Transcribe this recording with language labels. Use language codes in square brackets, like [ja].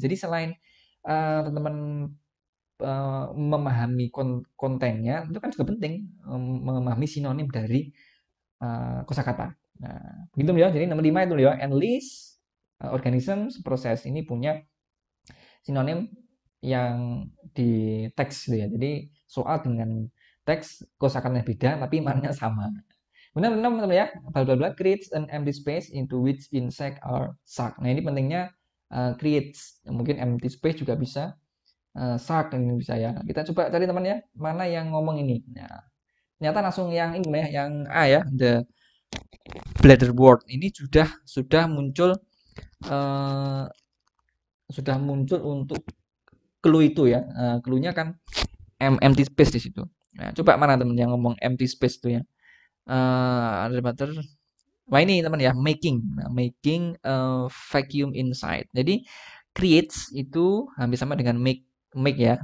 [id] Jadi selain teman-teman memahami kontennya, itu kan juga penting memahami sinonim dari kosakata. Nah, gitu ya. Jadi nomor 5 itu ya, enlist, organisms, proses ini punya sinonim yang di teks gitu ya. Jadi soal dengan teks kosakatanya beda tapi maknanya sama. Kemudian teman ya, [en] bla bla bla creates an empty space into which insect are sucked. [id] Nah, ini pentingnya creates. Mungkin empty space juga bisa suck ini bisa ya. Kita coba cari teman ya, mana yang ngomong ini. Nah, ternyata langsung yang ini ya, yang A ya, the bladderwort ini sudah muncul uh, sudah muncul untuk clue itu ya. Clue-nya kan empty space di situ. Nah, coba mana teman yang ngomong empty space itu ya. Ada matter. Wah ini teman ya, making. [en] Nah, making vacuum inside. [id] Jadi creates itu hampir sama dengan make ya.